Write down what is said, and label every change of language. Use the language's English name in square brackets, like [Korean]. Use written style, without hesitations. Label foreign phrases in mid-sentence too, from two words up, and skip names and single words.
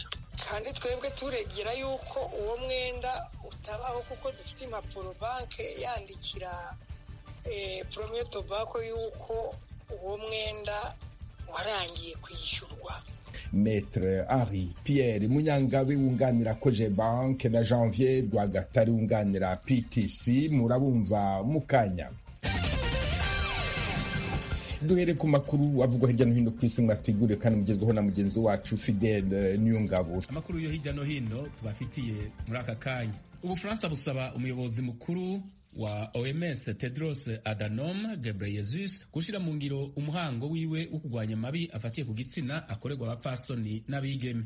[Kinyarwanda] Kandi twebwe turegera yuko uwo mwenda utabaho kuko dufite impapuro banke yandikira Premier Tobacco yuko uwo mwenda warangiye kwishyurwa. Maître Henri Pierre Munyangabe wunganira Cogebanque na Janvier Rwagatare wunganira PTC murabumva mukanya. Duhere ku makuru avugwa hirya no hino ku isi mwateguriwe kandi mugezweho na mugenzi wacu Fidèle Niyongabo. [Rundi] Amakuru yo hirya no hino tubafitiye muri aka kanya. Ubufaransa busaba umuyobozi mukuru wa OMS Tedros Adhanom Ghebreyesus gushira mu ngiro umuhango wiwe wo kurwanya mabi afatiye ku gitsina akorerwa abapfasoni n'abigeme.